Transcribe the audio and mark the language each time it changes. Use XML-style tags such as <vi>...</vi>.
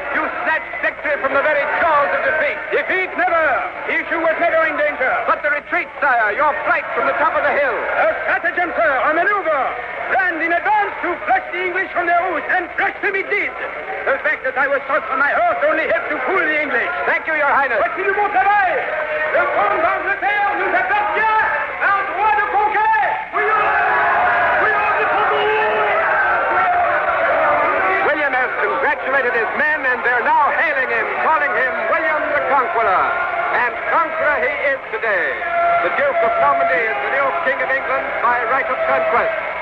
<en>You snatched victory from the very jaws of defeat. Defeat never. Issue was never in danger. But the retreat, sire, your flight from the top of the hill. A stratagem, sir, a maneuver. Planned in advance to flush the English from their roost, and flush them it did. The fact that I was shot from my horse only helped to fool the English. Thank you, your highness.</en> <fr>Voici le bon travail. Le trône d'Angleterre nous appartient. Un droit de conquête.</fr> <en>William has congratulated his men, and they're now hailing him, calling him William the Conqueror. And conqueror he is today. The Duke of Normandy is the new King of England by right of conquest.</en>